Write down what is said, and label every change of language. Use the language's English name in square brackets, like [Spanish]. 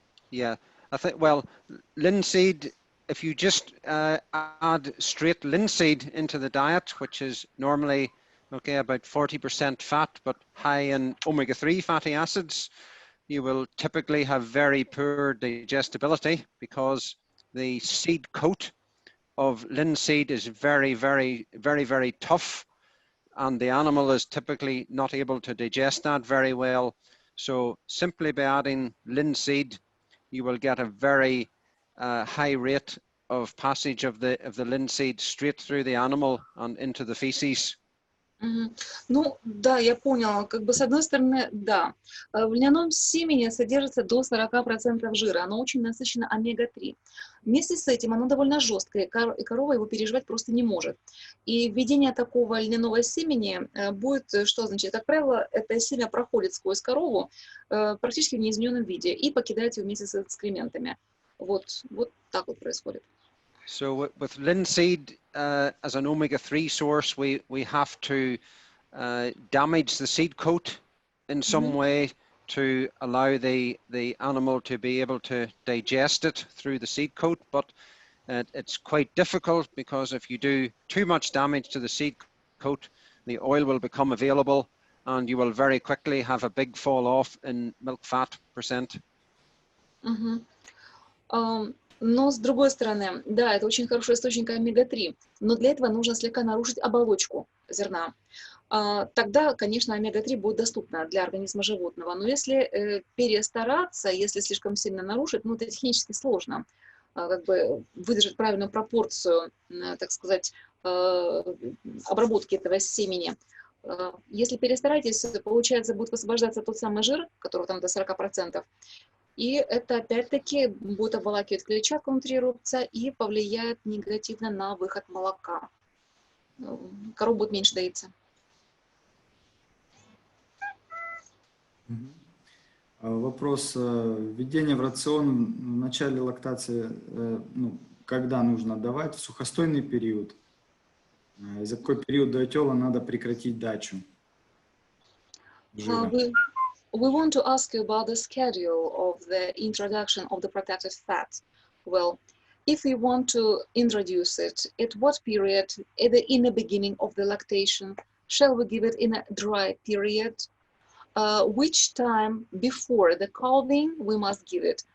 [English] Yeah, I think, well, linseed, if you just add straight linseed into the diet, which is normally, about 40% fat, but high in omega-3 fatty acids, you will typically have very poor digestibility because the seed coat of linseed is very, very, very, very tough, and the animal is typically not able to digest that very well. So simply by adding linseed, you will get a very high rate of passage of the linseed straight through the animal and into the feces. [Russian] Ну, да, я поняла. С одной стороны, да. В льняном семени содержится до 40% жира. Оно очень насыщено омега-3. Вместе с этим оно довольно жесткое, и корова его переживать просто не может. И введение такого льняного семени будет, что означает? Как правило, это семя проходит сквозь корову практически в неизмененном виде и покидает ее вместе с экскрементами. Вот так вот происходит. [English] So with linseed as an omega-3 source, we have to damage the seed coat in some way to allow the animal to be able to digest it through the seed coat. But it's quite difficult because if you do too much damage to the seed coat, the oil will become available and you will very quickly have a big fall off in milk fat percent. [Russian] Но с другой стороны, да, это очень хороший источник омега-3, но для этого нужно слегка нарушить оболочку зерна. Тогда, конечно, омега-3 будет доступна для организма животного. Но если перестараться, если слишком сильно нарушить, это технически сложно. Выдержать правильную пропорцию, так сказать, обработки этого семени. Если перестараетесь, получается, будет высвобождаться тот самый жир, который там до 40%. И это опять-таки будет обволакивать клетчатку внутри рубца и повлияет негативно на выход молока. Корова будет меньше доиться. Вопрос. Введение в рацион в начале лактации, когда нужно давать? В сухостойный период? И за какой период до отела надо прекратить дачу жира? We want to ask you about the schedule of the introduction of the protected fat. Well, if we want to introduce it, at what period? Either in the beginning of the lactation? Shall we give it in a dry period? Which time before the calving we must give it?